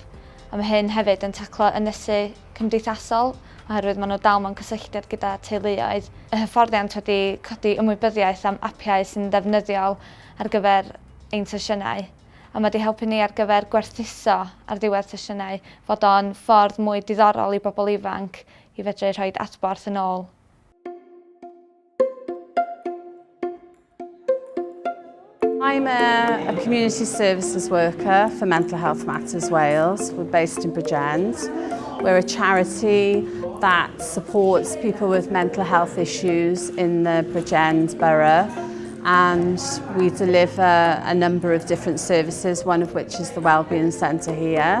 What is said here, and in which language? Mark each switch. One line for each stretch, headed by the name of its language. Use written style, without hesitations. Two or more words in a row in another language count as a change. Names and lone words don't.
Welsh: A mae hyn hefyd yn taclo ynysu cymdeithasol oherwydd maen nhw dal mewn cysylltiad gyda teuluoedd. Y hyfforddiant wedi codi ymwybyddiaeth am apiau sy'n ddefnyddiol ar gyfer ein sesiynau. A mae wedi helpu ni ar gyfer gwerthuso ar ddiwedd sesiynau fod o'n ffordd mwy diddorol i bobl ifanc i fedru rhoi atborth yn ôl.
English: I'm a community services worker for Mental Health Matters Wales. We're based in Bridgend. We're a charity that supports people with mental health issues in the Bridgend borough, and we deliver a number of different services, one of which is the Wellbeing Centre here.